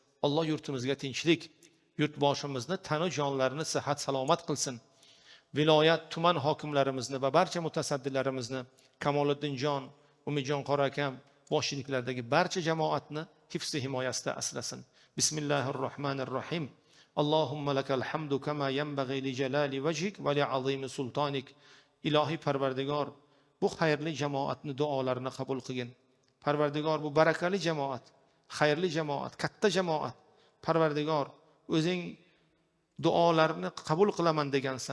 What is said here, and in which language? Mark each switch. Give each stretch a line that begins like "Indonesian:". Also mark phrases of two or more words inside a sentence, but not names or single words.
Uzbek: Alloh yurtimizga tinchlik, yurtboshimizni tanu jonlarini sihat salomat qilsin. Viloyat, tuman hokimlarimizni va barcha mutasaddilarimizni, Kamoliddinjon, Umidjon qora akam boshchiliklardagi barcha jamoatni hifz himoyasida asrasin.
Arabic: Bismillahirrohmanirrohim. اللهم لك الحمد كما ينبغي لجلال وجهك ولعظيم سلطانك.
Uzbek: Ilohiy Parvardigor, bu xayrli jamoatni duolarini qabul qilgin. Parvardigor, bu barakali jamoat, xayrli jamoat, katta jamoat. Parvardigor, o'zing duolarni qabul qilaman degansan.